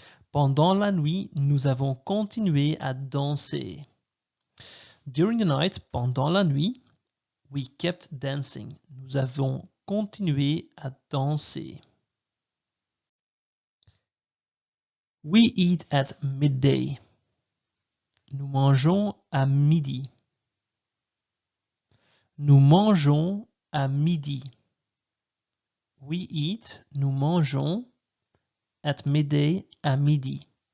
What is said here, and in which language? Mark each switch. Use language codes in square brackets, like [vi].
[fr] Pendant la nuit, nous avons continué à danser. [en] During the night, [fr] pendant la nuit, [en] we kept dancing. [fr] Nous avons continué à danser. [en] We eat at midday. [fr] Nous mangeons à midi. Nous mangeons à midi. [en] We eat, [fr] nous mangeons, [en] at midday, [fr] à midi.